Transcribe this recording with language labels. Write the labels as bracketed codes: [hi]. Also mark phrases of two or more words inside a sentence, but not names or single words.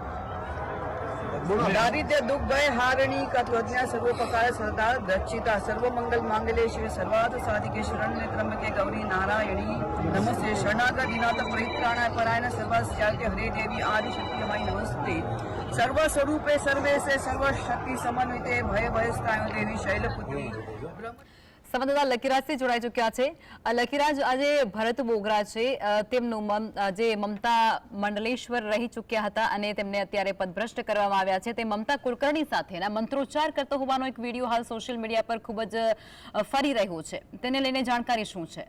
[sa] दारिद्र्य दुख भय हारिणी कत्वज्ञा सर्वोपकार सदा दक्षिता सर्व मंगल मांगल्ये शिव सर्वार्थ साधिके शरण्ये त्र्यंबके गौरी नारायणी नमस्ते शरणागत दीनाथ परित्राणाय परायण सर्वस्यार्थे हरे देवी आदि शक्ति माई नमस्ते सर्व स्वरूपे सर्वेशे सर्व शक्ति समन्विते भय भयस्तायो देवी शैलपुत्री। [gu] સંવાદદાતા લકીરાજથી જોડાઈ ચૂક્યા છે। લકીરાજ, આજે ભરત બોઘરા છે, તેમનું જે મમતા મંડલેશ્વર રહી ચૂક્યા હતા અને તેમને અત્યારે પદભ્રષ્ટ કરવામાં આવ્યા છે, તે મમતા કુલકર્ણી સાથેના મંત્રોચ્ચાર કરતો હોવાનો એક વિડીયો હાલ [en] social media [gu] પર ખૂબ જ ફરી રહ્યો છે, તેને લઈને જાણકારી શું છે?